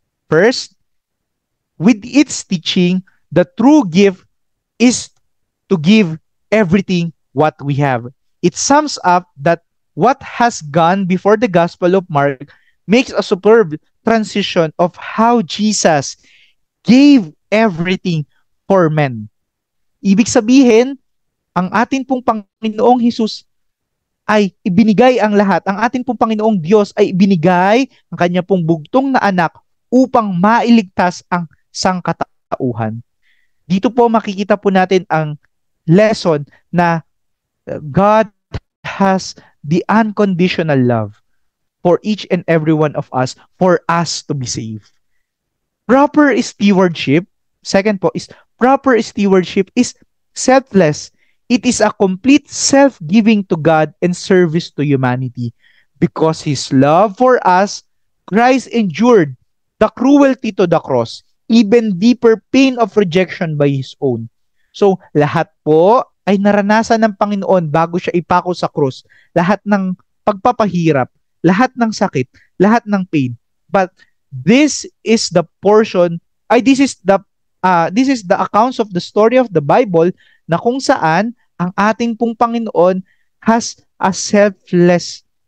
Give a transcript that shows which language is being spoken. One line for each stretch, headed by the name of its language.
English: First, with its teaching, the true gift is to give everything what we have. It sums up that what has gone before the Gospel of Mark makes a superb transition of how Jesus gave everything for men.
Filipino: Ibig sabihin, ang atin pong Panginoong Jesus ay ibinigay ang lahat. Ang atin pong Panginoong Diyos ay ibinigay ang kanya pong bugtong na anak upang mailigtas ang sangkatauhan. Dito po makikita po natin ang lesson na
English: God has the unconditional love for each and every one of us, for us to be saved. Proper stewardship, second po, is proper stewardship is selfless. It is a complete self-giving to God and service to humanity. Because His love for us, Christ endured the cruelty to the cross, even deeper pain of rejection by His own.
Filipino: So, lahat po ay naranasan ng Panginoon bago siya ipako sa cross. Lahat ng pagpapahirap, lahat ng sakit, lahat ng pain.
English: But this is the portion, this is the accounts of the story of the Bible
Filipino: na kung saan ang ating pong Panginoon
English: has a selflessness.